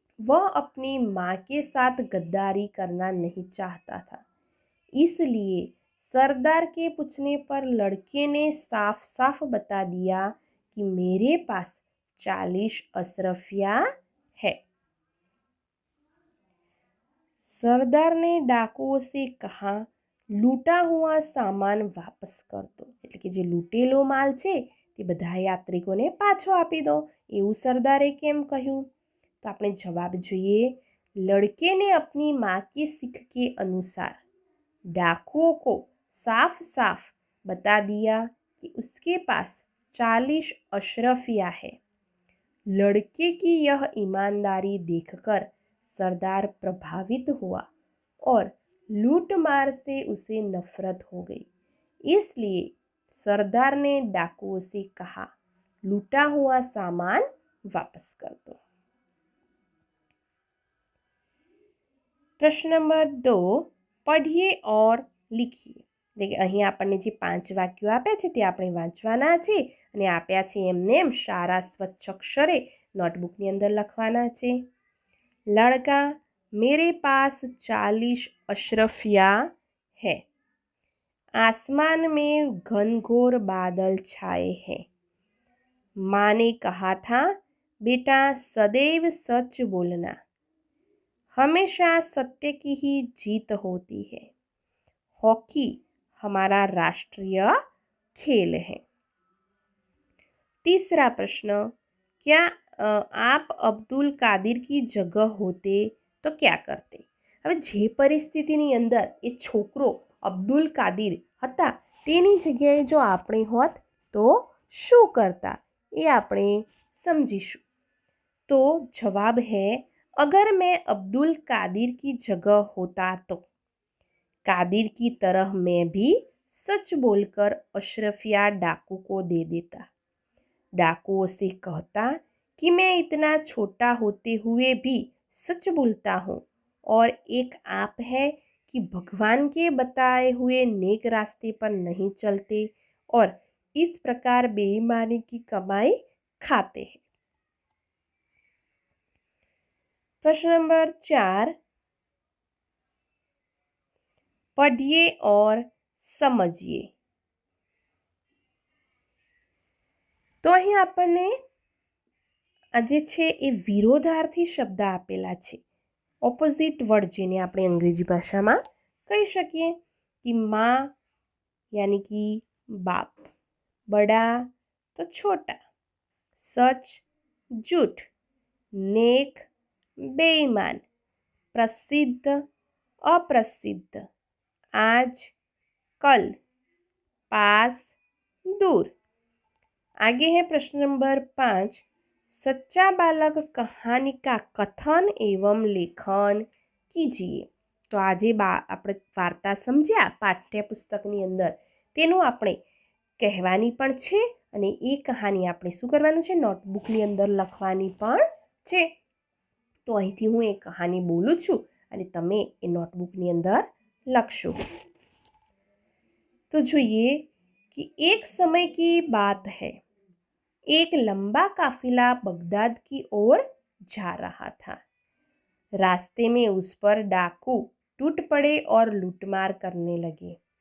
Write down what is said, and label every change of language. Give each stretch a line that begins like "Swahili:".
Hindi: वह अपनी माँ के साथ गद्दारी करना नहीं चाहता था, इसलिए सरदार के पूछने पर लड़के ने साफ साफ बता दिया कि मेरे पास 40 अशरफिया है। सरदार ने डाकुओं से कहा लूटा हुआ सामान वापस कर दो,
Gujarati: એટલે કે જે લૂંટેલો માલ છે તે બધા યાત્રિકોને પાછો આપી દો, એવું સરદારે કેમ કહ્યું? તો આપણે જવાબ જોઈએ.
Hindi: लड़के ने अपनी माँ की सीख के अनुसार डाकुओं को साफ साफ बता दिया कि उसके पास 40 अशरफिया है। लड़के की यह ईमानदारी देखकर सरदार प्रभावित हुआ और लूट मार से उसे नफरत हो गई, इसलिए सरदार ने डाकुओं से कहा लूटा हुआ सामान वापस कर दो. प्रश्न नंबर 2 पढ़िए और लिखिए.
Gujarati: એટલે કે અહીં આપણને જે 5 વાક્યો આપ્યા છે તે આપણે વાંચવાના છે અને આપ્યા છે એમને એમ સારા સ્વચ્છ અક્ષરે નોટબુકની અંદર લખવાના છે.
Hindi: लड़का मेरे पास 40 अशरफिया है। आसमान में घनघोर बादल छाए हैं। माँ ने कहा था बेटा सदैव सच बोलना, हमेशा सत्य की ही जीत होती है। हॉकी हमारा राष्ट्रीय खेल है. तीसरा प्रश्न क्या आप अब्दुल कादिर की जगह होते तो क्या करते?
Gujarati: હવે જે પરિસ્થિતિની અંદર એ છોકરો અબ્દુલ કાદિર હતા તેની જગ્યાએ જો આપણે હોત તો શું કરતા એ આપણે સમજીશું. તો જવાબ
Hindi: है अगर मैं अब्दुल कादिर की जगह होता तो कादिर की तरह मैं भी सच बोलकर अशरफिया डाकू को दे देता। डाकुओं से कहता कि मैं इतना छोटा होते हुए भी सच बोलता हूँ और एक आप है कि भगवान के बताए हुए नेक रास्ते पर नहीं चलते और इस प्रकार बेईमानी की कमाई खाते हैं. प्रश्न नंबर 4 पढ़िए और समझिए.
Gujarati: તો અહીં આપણને આ જે છે એ વિરોધાર્થી શબ્દ આપેલા છે, ઓપોઝિટ વર્ડ જેને આપણે અંગ્રેજી ભાષામાં કહી શકીએ
Hindi: कि माँ यानी कि बाप, बड़ा तो छोटा, सच झूठ, नेक बेईमान, प्रसिद्ध अप्रसिद्ध, आज कल, पास दूर. आगे है प्रश्न नंबर 5 सच्चा बालक कहानी का कथन एवं लेखन कीजिए. तो आज
Gujarati: આપણે વાર્તા સમજ્યા પાઠ્યપુસ્તકની અંદર તેનું આપણે કહેવાની પણ છે અને એ કહાની આપણે શું કરવાનું છે નોટબુકની અંદર લખવાની પણ છે. તો અહીંથી હું એ કહાની બોલું છું અને તમે એ નોટબુકની અંદર લખશો. તો જોઈએ
Hindi: कि एक समय की बात है, एक लंबा काफिला बगदाद की ओर जा रहा था। रास्ते में उस पर डाकू टूट पड़े और लूटमार करने लगे।